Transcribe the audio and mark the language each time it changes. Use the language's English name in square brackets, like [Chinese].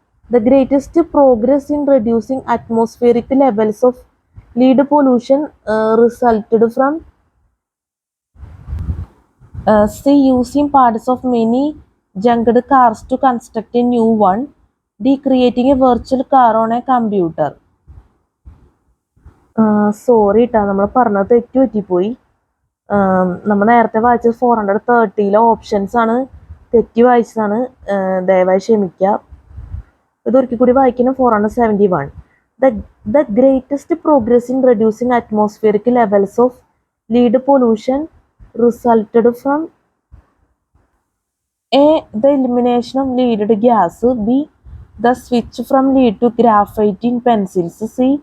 [English] The greatest progress in reducing atmospheric levels of lead pollution resulted from C. Using parts of many junked cars to construct a new one. D. Creating a virtual car on a computer. [Malayalam] Sorry കേട്ടോ, നമ്മൾ പറഞ്ഞത് തെറ്റു പറ്റിപ്പോയി. നമ്മൾ നേരത്തെ വായിച്ചത് 430 options ആണ്, തെറ്റി വായിച്ചതാണ്, ദയവായി ക്ഷമിക്കുക. ഇതൊരിക്കൽ കൂടി വായിക്കണം. 471. [English] The greatest progress in reducing atmospheric levels of lead pollution resulted from A. The elimination of leaded gas. B. The switch from lead to graphite in pencils. C.